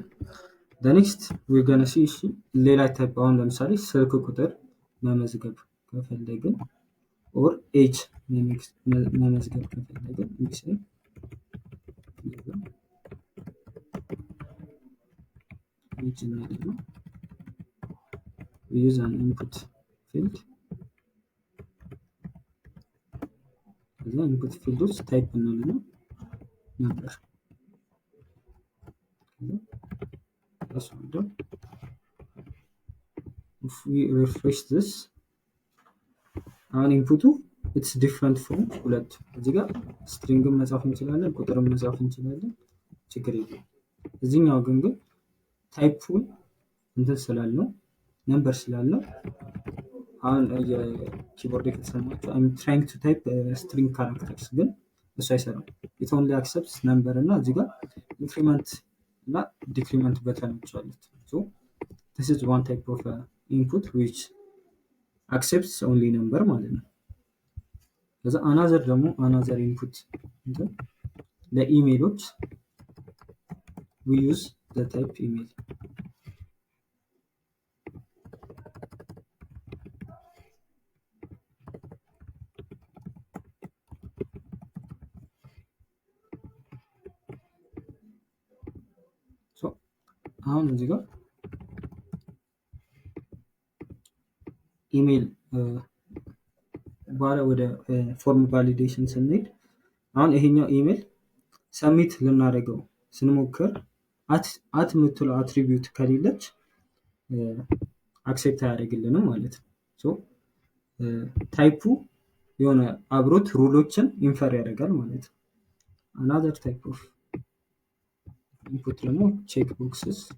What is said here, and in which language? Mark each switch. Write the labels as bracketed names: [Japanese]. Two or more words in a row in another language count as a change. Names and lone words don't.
[Amharic] ነው። [English] next we're gonna see [Amharic] ሌላ ታይፕ አሁን ለምሳሌ ስልክ ቁጥር መመዝገብ ከፈለግን [English] or age [Amharic] መመዝገብ ከፈለግን ኤጅ እናደርግ [English] use an input field [Amharic] ከዛ [English] input field [Amharic] ውስጥ ታይፕ እንልና ነበር [English] if we refresh this [Amharic] አሁን ኢንፑቱ [English] it's different from [Amharic] ሁለቱ። እዚህ ጋር ስትሪንግን መጻፍ እንችላለን፣ ቁጥርን መጻፍ እንችላለን፣ ችግር የለም። እዚህኛው ግን ታይፑን እንትን ስላልነው ነምበር ስላልነው አሁን የኪቦርድ ከተሰማችሁ [English] I'm trying to type string characters [Amharic] ግን እሱ አይሰራም። [English] it only accepts number [Amharic] እና እዚህ ጋር ኢንክሪመንት እና ዲክሪመንት በተኖች አሉት። [English] so this is one type of input which accepts only number [Amharic] ማለት ነው። ከዛ another ደግሞ [English] another input [Amharic] ለኢሜሎች [English] we use the type email so [Amharic] አሁን እዚህ ጋር ኢሜል በኋላ ወደ [English] form validation [Amharic] ስንሄድ አሁን ይሄኛው ኢሜል ሰሚት ልናደርገው ስንሞክር አት የምትለው አትሪቢዩት ከሌለች አክሴፕት አያደርግልንም ማለት ነው። ሶ ታይፑ የሆነ አብሮት ሩሎችን ኢንፈር ያደርጋል ማለት ነው። [English] another type of input [Amharic] ደግሞ [English] check boxes